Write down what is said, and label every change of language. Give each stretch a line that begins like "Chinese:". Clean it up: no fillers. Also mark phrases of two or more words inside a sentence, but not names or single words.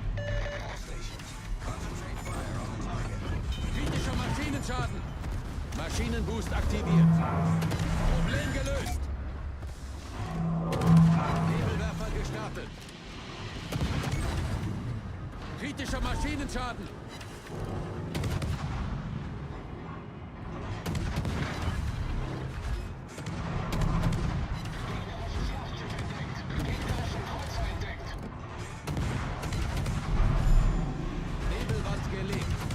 English: All stations, concentrate fire on the target.
German: Kritischer Maschinenschaden. Maschinenboost aktiviert. Problem gelöst. Nebelwerfer gestartet. Kritischer Maschinenschaden. Nebelwand gelegt.